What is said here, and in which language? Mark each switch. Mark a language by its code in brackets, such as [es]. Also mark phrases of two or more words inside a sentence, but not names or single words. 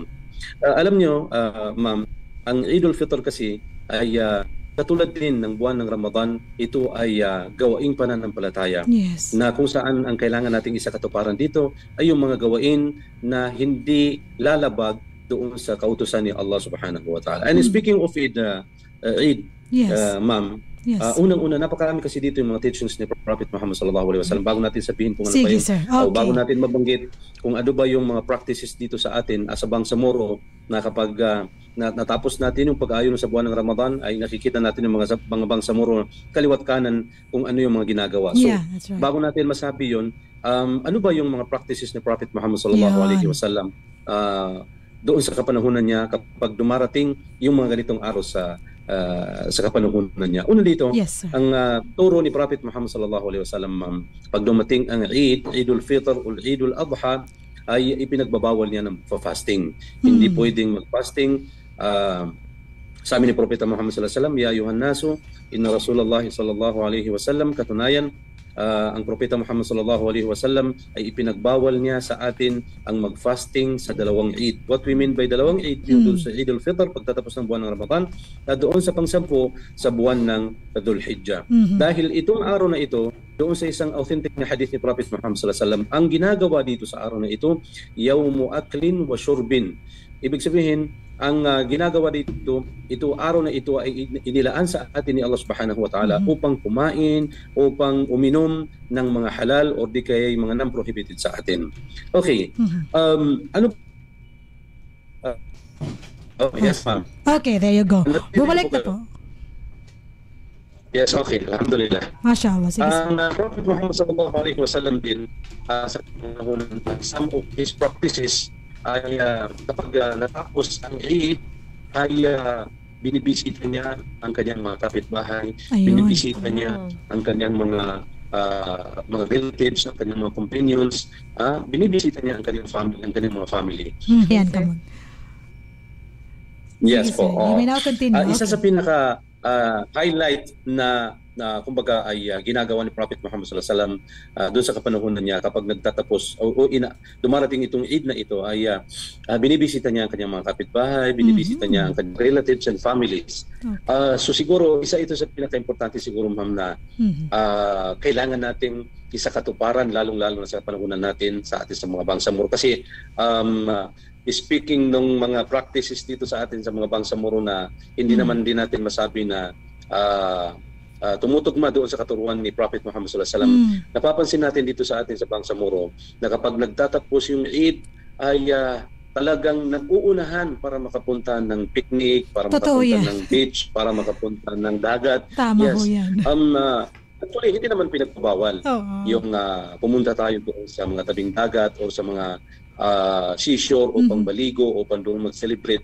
[tl] Alam nyo, ma'am, ang Eid al-Fitr kasi ay katulad din ng buwan ng Ramadan, ito ay gawaing pananampalataya. Na kung saan ang kailangan nating isakatuparan dito ay yung mga gawain na hindi lalabag doon sa kautusan ni Allah [ar] سبحانه وتعالى. [en] And speaking of Eid, [tl] ma'am, unang-una, napakarami kasi dito yung mga teachings ni Prophet Muhammad [ar] صلى الله عليه وسلم. [tl] Bago natin sabihin kung ano pa yung, bago natin mabanggit kung ano ba yung mga practices dito sa atin sa Bangsamoro, na kapag natapos natin yung pag-aayon sa buwan ng Ramadan, ay nakikita natin yung mga Bangsamoro kaliwat kanan kung ano yung mga ginagawa. So, bago natin masabi yun, ano ba yung mga practices ni Prophet Muhammad [ar] صلى الله عليه وسلم [tl] doon sa kapanahunan niya kapag dumarating yung mga ganitong araw sa kapanahunan niya. Una dito, ang turo ni Prophet Muhammad [ar] صلى الله عليه وسلم, [tl] pag dumating ang Eid al-Fitr o Eid al-Adha, ay ipinagbabawal niya ng fasting. Hindi pwedeng mag-fasting. Sabi ni Propeta [ar] Muhammad صلى الله عليه وسلم، يا أيها الناس، إن رسول الله صلى الله عليه وسلم, [tl] katunayan ang Propeta Muhammad [ar] صلى الله عليه وسلم [tl] ay ipinagbawal niya sa atin ang mag-fasting sa dalawang Eid. [en] What we mean by [tl] dalawang Eid, yung doon sa Eid al-Fitr pagtatapos ng buwan ng Ramadan, at doon sa pangsampu sa buwan ng Dhul Hijjah. Dahil itong araw na ito, doon sa isang authentic na hadith ni Prophet Muhammad [ar] صلى الله عليه وسلم, [tl] ang ginagawa dito sa araw na ito, [ar] يوم أكل وشرب. [tl] Ibig sabihin, ang ginagawa dito, araw na ito ay inilaan sa atin ni Allah [ar] سبحانه وتعالى [tl] upang kumain, upang uminom ng mga halal o di kaya mga non-prohibited sa atin. [en] Okay. Yes, ma'am. Okay, there you go. [tl] Bumalik na po. [en] Yes, okay. Alhamdulillah. [ar] MashaAllah. [tl] Ang Prophet Muhammad [ar] صلى الله عليه وسلم [tl] din sa [en] some of his practices [tl] ay kapag natapos ang Eid ay binibisita niya ang kanyang mga kapitbahay, binibisita niya ang kanyang mga relatives, ang kanyang mga companions, binibisita niya ang kanyang family, ang kanyang mga family. Yan, [en] come on. Yes po. You may now continue. [tl] Isa sa pinaka highlight na kumbaga ay ginagawa ni Prophet Muhammad [ar] صلى الله عليه وسلم [tl] doon sa kapanahunan niya kapag nagtatapos dumarating itong Eid na ito ay binibisita niya ang kanyang mga kapitbahay, binibisita niya ang kanyang [en] relatives and families. [tl] So siguro isa ito sa pinaka-importante siguro ma'am na kailangan nating isakatuparan lalong-lalo na sa panahunan natin sa atin sa mga Bangsamoro kasi speaking ng mga practices dito sa atin sa mga Bangsamoro na hindi naman din natin masabi na tumutugma doon sa katuruan ni Prophet Muhammad [ar] صلى الله عليه وسلم. [tl] Napapansin natin dito sa atin sa Bangsamoro na kapag nagtatapos yung Eid ay talagang nag-uunahan para makapunta ng picnic, para makapunta ng beach, para makapunta ng dagat. Tama ho yan. Actually, hindi naman pinagbabawal yung pumunta tayo doon sa mga tabing dagat o sa mga seashore upang baligo o upang doon mag-celebrate.